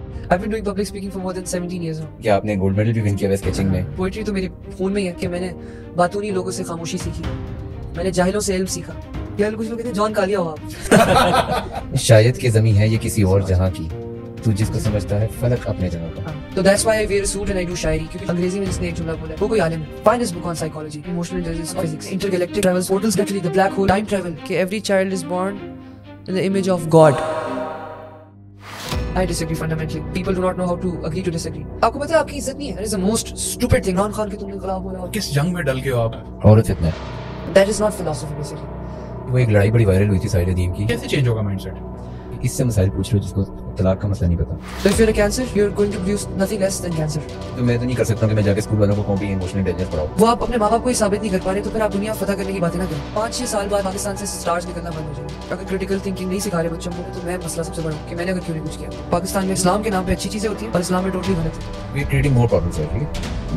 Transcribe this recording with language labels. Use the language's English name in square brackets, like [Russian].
[English] I've been doing public speaking for more than 17 years now. [Urdu] کیا آپ نے gold medal بھی ون کیا ہے اسکیچنگ میں؟ پوئٹری تو میرے خون میں ہی ہے کہ میں نے باتونی لوگوں سے خاموشی سیکھی, میں نے جاہلوں سے علم سیکھا. کچھ لوگ کہتے ہیں جان کالیا ہو آپ. شاید کہ زمین ہے یہ کسی اور جہاں کی, تو جس کو سمجھتا ہے فلک اپنے جگہ کا. تو [English] that's why I wear a suit and I do [Urdu] شاعری, کیونکہ انگریزی میں جس نے ایک جملہ بولا ہے وہ کوئی عالم ہے. [English] Find his book on psychology, emotional intelligence, physics, intergalactic travels, portals, literally the black hole, time travel. کہ every child is born in the image of God. I disagree fundamentally. People do not know how to agree to disagree. [Urdu] آپ کو پتا ہے آپ کی عزت نہیں ہے. [English] That is the most stupid thing. [Urdu] Imran Khan کے تم نے خلاف بولا. کس جنگ میں ڈل گئے ہو آپ؟ عورت فتنہ. [English] That is not philosophy basically. [Urdu] وہ ایک لڑائی بڑی وائرل ہوئی تھی ساحل ادیم کی. کیسے چینج ہوگا مائنڈ سیٹ؟ اس سے مسائل پوچھ رہے ہو جس کو طلاق کا مسئلہ نہیں پتا. [English] So if you're a cancer, you're going to produce nothing less than cancer. [Urdu] تو میں تو نہیں کر سکتا کہ میں جا کے اسکول والوں کو کہوں کہ ایموشنل انٹیلیجنس پڑھاؤ. وہ آپ اپنے ماں باپ کو ہی ثابت نہیں کر پا رہے تو پھر آپ دنیا فتح کرنے کی باتیں نہ کریں. 5-6 سال بعد پاکستان سے سٹارز نکلنا بند ہو جائیں. اگر کریٹیکل تھنکنگ نہیں سکھا رہے بچوں کو تو میں مسئلہ سب سے بڑا کہ میں نے اگر کیوں نہیں کچھ کیا. پاکستان میں اسلام کے نام پہ اچھی چیزیں ہوتی ہیں اور اسلام میں ٹوٹلی غلط ہے. [English] We are creating more problems ہے. ٹھیک ہے,